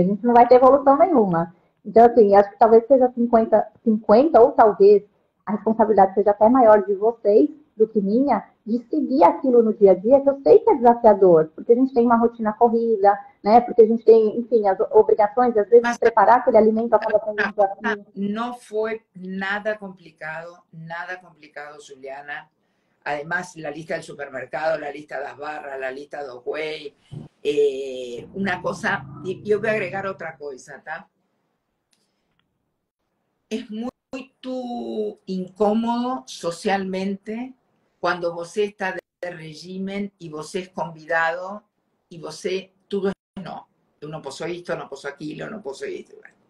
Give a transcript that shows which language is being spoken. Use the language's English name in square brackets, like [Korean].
[Portuguese] A gente não vai ter evolução nenhuma. Então, assim, acho que talvez seja 50-50, ou talvez a responsabilidade seja até maior de vocês do que minha, de seguir aquilo no dia a dia, que eu sei que é desafiador, porque a gente tem uma rotina corrida, né? Porque a gente tem, enfim, as obrigações, às vezes, de preparar aquele alimento acaba sendo um desafio. Não foi nada complicado, Juliana. [Spanish] Además, la lista del supermercado, la lista de las barras, la lista de los whey, una cosa, y yo voy a agregar otra cosa, ¿tá? Es muito incómodo socialmente [Portuguese] quando você está de regime e você é convidado e você tudo é não. Eu não posso isto, não posso aquilo, não posso isto.